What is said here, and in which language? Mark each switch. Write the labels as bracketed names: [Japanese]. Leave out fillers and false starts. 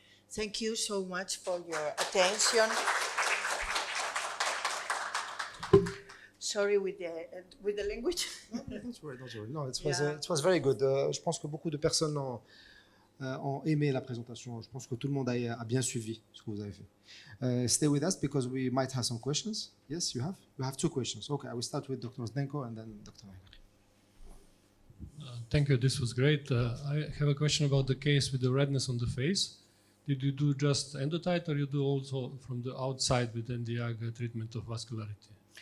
[English] Thank you so much for your attention. Sorry with the language. No, don't worry. No, it was very good. [French] Je pense que beaucoup de personnes ont aimé la présentation. Je pense que tout le monde a bien suivi ce que vous avez fait. [English] Stay with us because we might have some questions. Yes, you have? You have 2 questions. Okay, I will start with Dr. Zdenko and then Dr. Heinrich. Thank you, this was great. I have a question about the case with the redness on the face. Did you do just endotight, or you do also from the outside with NDIAG treatment of vascularity?